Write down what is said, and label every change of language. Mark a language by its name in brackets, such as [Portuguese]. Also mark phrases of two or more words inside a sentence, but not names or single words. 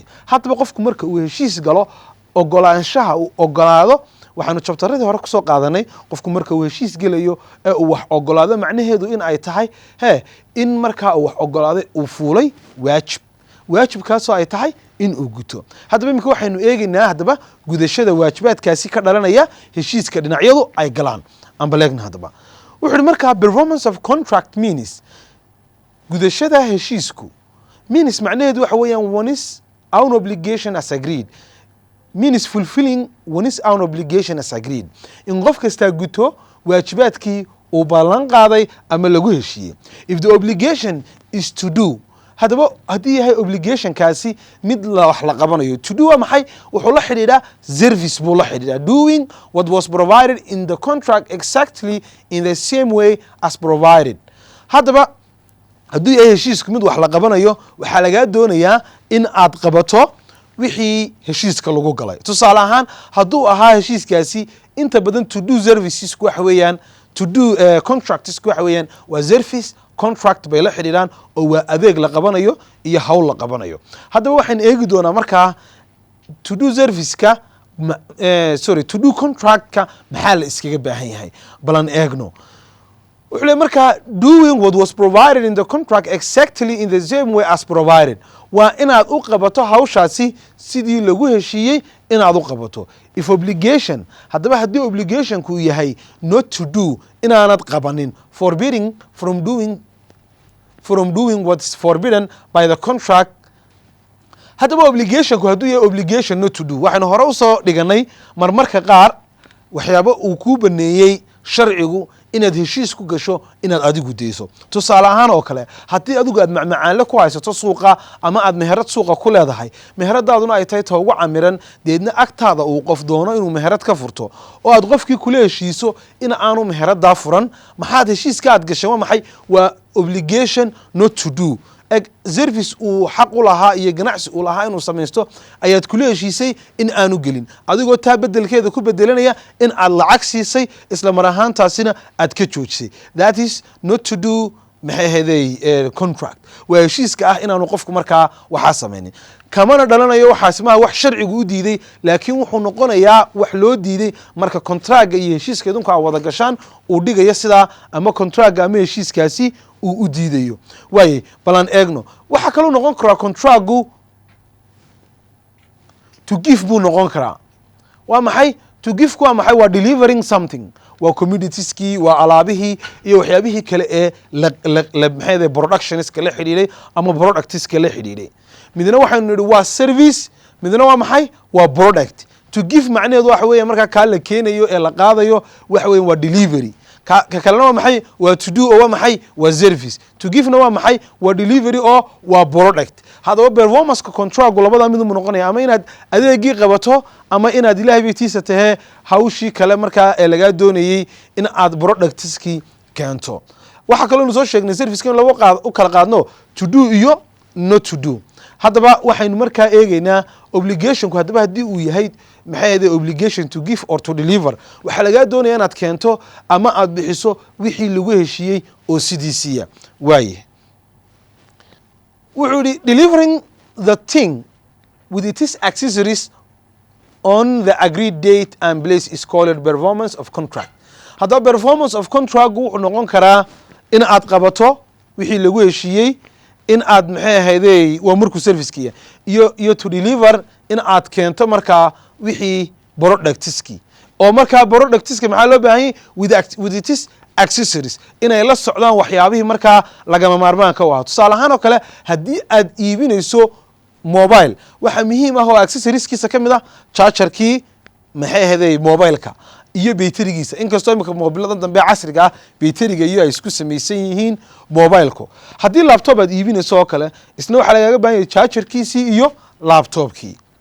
[Somali] haddaba qofku marka uu heshiis galo ogolaanshaha uu ogolaado waxaanu chapteradii hore ku soo qaadanay qofku marka uu heshiis gelayo ee uu wax ogolaado macnaheedu in ay tahay in marka uu wax ogolaaday uu fuulay waajibkaasoo ay tahay in uu guto. haddaba iminka waxaynu eegaynaa haddaba gudashada waajibaadkaasi ka dhalanaya heshiiska dhinacyadu ay galaan aan baleegna. haddaba wuxuu markaa [English] performance of contract means [Somali] gudashada heshiisku means macnaheedu waxa weeyaan [English] one's own obligation as agreed means fulfilling one's own obligation as agreed [Somali] in qof kasta guto waajibaadkii uu ballan qaaday ama lagu heshiiyey. [English] if the obligation is to do [Somali] haddaba haddii yahay obligation kaasi mid wax la qabanayo [English] to do [Somali] maxay wuxuu la xidhiidhaa service buu la xidhiidhaa [English] doing what was provided in the contract exactly in the same way as provided. [Somali] haddaba haddii yahay heshiisku mid wax la qabanayo waxaa lagaa doonayaa in aad qabato wixii heshiiska lagu galay. tusaale ahaan hadduu ahaa heshiiskaasi inta badan [English] to do services [Somali] waxa weeyaan [English] to do contracts [Somali] waxa weeyaan waa [English] service contract [Somali] bay la xidhiidhaan oo waa adeeg la qabanayo iyo hawl la qabanayo. haddaba waxaan eegi doonaa markaa [English] to do [Somali] service-ka [English] to do [Somali] contract-ka maxaa la iskaga baahan yahay balan eegno. wuxuu leeyahay markaa [English] doing what was provided in the contract exactly in the same way as provided [Somali] waa inaad u qabato hawshaasi sidii lagu heshiiyey inaad u qabato. [English] if obligation [Somali] haddaba haddii obligationku yahay [English] not to do [Somali] inaanad qabanin [English] forbidding from doing what's forbidden by the contract. [Somali] haddaba obligationku hadduu yahay [English] obligation not to do [Somali] waxaynu hore usoo dhiganay marmarka qaar waxyaabo uu kuu baneeyey sharcigu inaad heshiis ku gasho inaad adigu deyso. tusaale ahaan oo kale haddii adigu aad macmacaanle ku haysato suuqa ama aad meherad suuqa ku leedahay meheradaaduna ay tahay ta ugu camiran deedna agtaada uu qof doono inuu meherad ka furto oo aad qofkii kula heshiiso in aanu meheradaa furan maxaad heshiiska aad gashay waa maxay waa [English] obligation not to do service [Somali] uu xaq u lahaa iyo ganacsi uu lahaa inuu samaysto ayaad kula heshiisay in aanu gelin adigoo taa bedelkeeda ku bedelanaya in aad lacag siisay isla mar ahaantaasina aad ka joojisay. [English] that is not to do [Somali] maxay contract waa heshiiska ah inaanu qofku markaa waxaa samaynin kamana dhalanayo waxaasi maaha wax sharcigu u diiday laakiin wuxuu noqonayaa wax loo diiday marka contract iyo heshiiska idinku aad wada gashaan uu dhigaya sidaa ama contract ama heshiiskaasi uu u diidayo. waaye balan eegno waxa kaloo noqon karaa contractgu [English] to give [Somali] buu noqon karaa. waa maxay [English] to give [Somali] waa maxay waa [English] delivering something [Somali] waa commoditieski waa alaabihii iyo waxyaabihii kale ee maxay productionska la xidhiidhay ama productska la xidhiidhay. midna waxaynu nidhi waa service midna waa maxay waa product. [English] to give [Somali] macnaheedu waxa weeye markaa kaa la keenayo ee la qaadayo waxa weeye waa delivery ka kalena waa maxay waa [English] to do [Somali] oo waa maxay waa service. [English] to give [Somali] na waa maxay waa delivery oo waa product. haddaba [English] performance-ka contract [Somali] labada mid uu noqonaya ama inaad adeegii qabato ama inaad ilaahay baytiisa tahay hawshii kale markaa ee laga doonayay in aad productski keento. waxa kale oo soo sheegnay service-kan laba u kala qaadno [English] to do [Somali] iyo [English] not to do. [Somali] haddaba waxaynu markaa eegaynaa obligation ku hadaba hadii uu yahay maxay ahayd [English] obligation to give or to deliver [Somali] waxa laga doonaya inaad keento ama aad bixiso wixii lagu heshiiyey oo sidiisiya waaye wuxuu [English] delivering the thing with its accessories on the agreed date and place is called performance of contract. [Somali] Hadda [English] performance of contract [Somali] wuxuu noqon karaa in aad qabato wixii lagu heshiiyey in aad maxay ahaydey waa markuu service-kiya iyo [English] to deliver [Somali] in aad keento markaa wixii productiski oo markaa productiski maxaa loo baahan yahay [English] with its accessories [Somali] inay la socdaan waxyaabihii markaa lagama maarmaanka u ah tusaale ahaan oo kale haddii aad iibinayso mobile waxa muhiim ah oo accessorieskiisa ka mid ah chargerkii maxay ahaydey mobileka iyo bayterigiisa inkastoo imika mobiladan dambe casriga ah bayteriga iyo ay isku samaysan yihiin mobileko haddii laptop aad iibinayso oo kale isna waxaa lagaaga baahan yahay chargerkiisii iyo laptopkii